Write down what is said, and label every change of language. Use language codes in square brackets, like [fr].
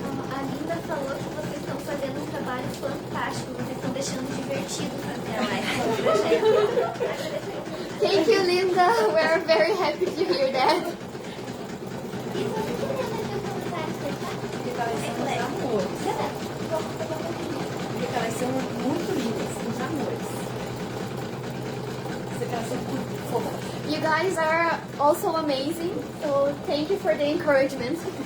[pt] A Linda falou que vocês estão fazendo um trabalho fantástico. Vocês estão deixando divertido fazer a live. [en] Thank you, Linda. We are very happy to hear that. [pt] E você querendo ver o comentário, Porque elas são uns amores. Porque elas são muito lindas, uns amores. Porque elas são muito fofas. [en] You guys are also amazing, so thank you for the encouragement.